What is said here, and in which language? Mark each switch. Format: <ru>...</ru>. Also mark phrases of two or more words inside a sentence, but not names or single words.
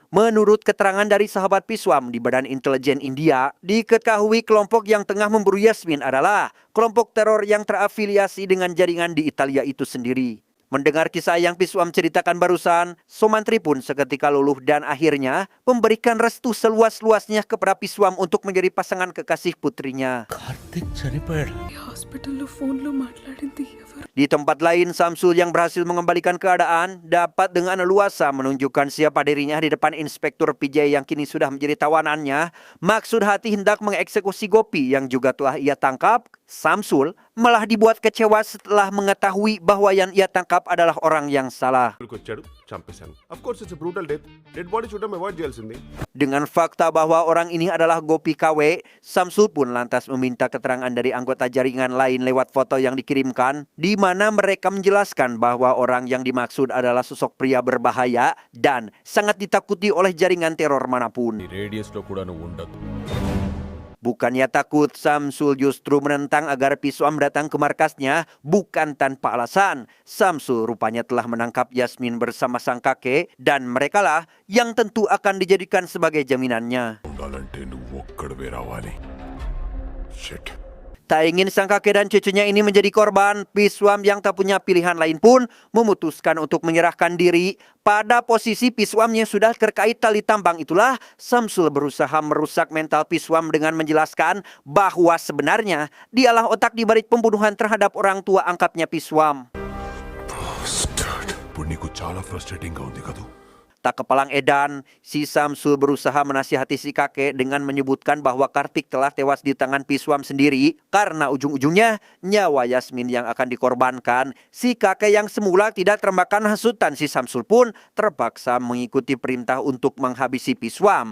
<id>Menurut keterangan dari sahabat Piswam di Badan Intelijen India, diketahui kelompok yang tengah memburu Yasmin adalah kelompok teror yang terafiliasi dengan jaringan di Italia itu sendiri. Mendengar kisah yang Piswam ceritakan barusan, Somantri pun seketika luluh dan akhirnya memberikan restu seluas-luasnya kepada Piswam untuk menjadi pasangan kekasih putrinya.</id> <te>హాస్పిటల్లో ఫోన్లో మాట్లాడింది ఎవరు?</te> <id>Di tempat lain, Samsul yang berhasil mengembalikan keadaan dapat dengan leluasa menunjukkan siapa dirinya di depan Inspektur PJ yang kini sudah menjadi tawanannya. Maksud hati hendak mengeksekusi Gopi yang juga telah ia tangkap. Samsul malah dibuat kecewa setelah mengetahui bahwa yang ia tangkap adalah orang yang salah.</id> <te>వచ్చాడు చంపేశాను.</te> <en>Of course it's a brutal death. Dead body should have avoid చేయాల్సింది.</en> <id>Dengan fakta bahwa orang ini adalah Gopi KW, Samsul pun lantas meminta keterangan dari anggota jaringan lain lewat foto yang dikirimkan, di mana mereka menjelaskan bahwa orang yang dimaksud adalah sosok pria berbahaya dan sangat ditakuti oleh jaringan teror manapun.</id> <te>రేడియస్ లో కూడా నువ్వు ఉండదు.</te> <id>Bukannya takut, Samsul justru menentang agar Piswam datang ke markasnya bukan tanpa alasan. Samsul rupanya telah menangkap Yasmin bersama sang kakek dan merekalah yang tentu akan dijadikan sebagai jaminannya.</id> <te>ఉండాలంటే నువ్వు ఒక్కడివే రావాలి.</te> <en>Shit.</en> <id>Tak ingin sang kakek dan cucunya ini menjadi korban, Piswam yang tak punya pilihan lain pun memutuskan untuk menyerahkan diri. Pada posisi Piswamnya sudah terkait tali tambang itulah, Samsul berusaha merusak mental Piswam dengan menjelaskan bahwa sebenarnya dialah otak di balik pembunuhan terhadap orang tua angkatnya Piswam.</id> <te>ఇప్పుడు నీకు చాలా ఫ్రస్ట్రేటింగ్ గా ఉంది కదూ.</te> <id>Tak kepalang edan, si Samsul berusaha menasihati si kakek dengan menyebutkan bahwa Kartik telah tewas di tangan Piswam sendiri karena ujung-ujungnya nyawa Yasmin yang akan dikorbankan. Si kakek yang semula tidak termakan hasutan si Samsul pun terpaksa mengikuti perintah untuk menghabisi Piswam.</id>